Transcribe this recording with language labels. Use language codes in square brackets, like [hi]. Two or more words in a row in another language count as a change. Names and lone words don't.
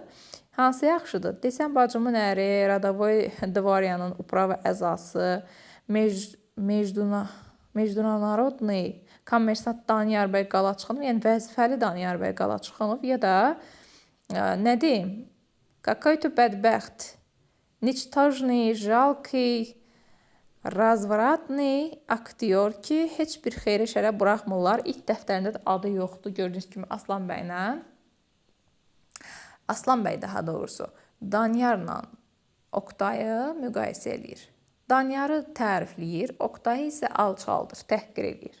[az] Hansı yaxşıdır? Desən bacımın əri, Radovoy Dvoryanın uprava əzası, [ru] Международный коммерсант [az] Daniyar bəy Qalaçıxanov, yəni vəzifəli Daniyar bəy Qalaçıxanov ya da nə deyim? [ru] Какой-то бədbəxt, ничтожный, жалкий, [az] razvratный aktyor ki, heç bir xeyri şərə buraxmırlar. İlk dəftərində də adı yoxdur. Gördüyünüz kimi Aslan bəylə. Aslan bəy daha doğrusu Daniyarla Oktayı müqayisə edir. Daniyarı tərifləyir, Oktayı isə alçaldır, təhqir edir.